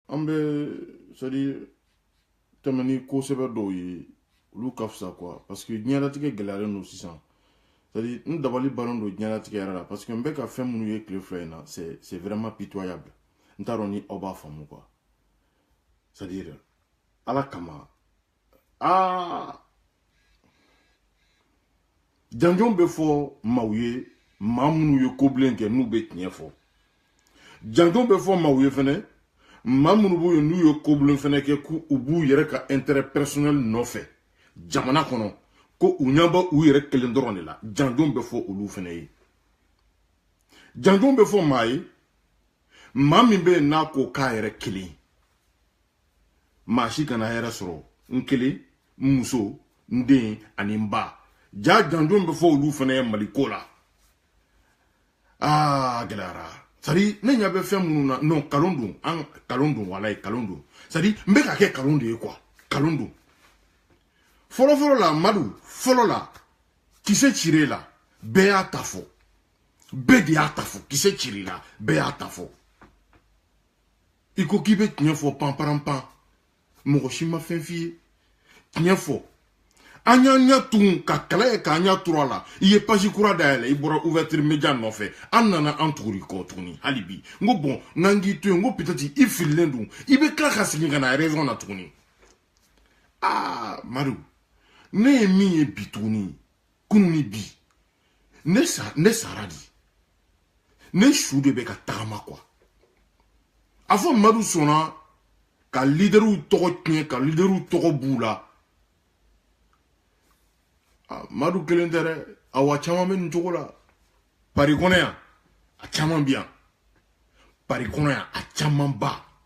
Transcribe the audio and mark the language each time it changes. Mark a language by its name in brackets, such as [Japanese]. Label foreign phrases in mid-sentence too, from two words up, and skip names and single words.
[French] c'est-à-dire [Bambara] tɛmɛni kosɛbɛ dɔw ye olu ka fisa [French] quoi parce que [Bambara] diɲɛlatigɛ gɛlɛyalen don sisan [French] c'est-à-dire [Bambara] n dabali bannen don diɲɛlatigɛ yɛrɛ la [French] parce que [Bambara] n bɛ ka fɛn minnu ye tile fila in na [French] c'est vraiment pitoyable [Bambara] n t'a dɔn ni aw b'a faamu [French] quoi c'est-à-dire [Bambara] ala kama janjɔn bɛ fɔ maaw ye maa minnu ye kobilen kɛ n'u bɛ tiɲɛ fɔ janjɔn bɛ fɔ maaw ye fɛnɛ maa minnu b'u ye n'u ye kobilen fɛnɛ kɛ k'u b'u yɛrɛ ka [French] intérêt personnel [Bambara] nɔfɛ jamana kɔnɔ ko u ɲɛ bɛ u yɛrɛ kelen dɔrɔn de la janjɔn bɛ fɔ olu fɛnɛ ye janjɔn bɛ fɔ maa ye maa min bɛ yen n'a ko k'a yɛrɛ kelen maa si kana hɛrɛ sɔrɔ n kelen n muso n den ani n ba ja janjɔn bɛ fɔ olu fɛnɛ ye maliko la gɛlɛyara [French] c'est-à-dire [Bambara] ne ɲɛ bɛ fɛn minnu na non kalon don an kalon don walayi kalon don [French] c'est-à-dire [Bambara] n bɛ ka kɛ kalon de ye quoi kalon don fɔlɔfɔlɔ la madu fɔlɔ la kisɛ cire la bɛɛ y'a ta fɔ bɛɛ de y'a ta fɔ kisɛ cire la bɛɛ y'a ta fɔ i ko k'i bɛ tiɲɛ fɔ panparanpan mɔgɔ si ma fɛn f'i ye tiɲɛ fɔ an y'an ɲɛ tun ka kala ye k'an ɲɛ turu a la i ye page kura dayɛlɛ i bɔra [French] ouverture média [Bambara] nɔfɛ an nana an tuguri kɔ tuguni hali bi n ko bon n'an k'i to yen n ko peut-être i fililen don i bɛ tila ka segin ka na raison na tuguni madu ne ye min ye bi tuguni kunun ni bi ne sara di ne su de bɛ ka tagama quoi a fɔ madu sɔnna ka leaderw tɔgɔ tiɲɛ ka leaderw tɔgɔ b'u la madu kelen tɛ dɛ awa caman bɛ nin cogo la pari kɔnɔ yan a caman bɛ yan pari kɔnɔ yan a caman ba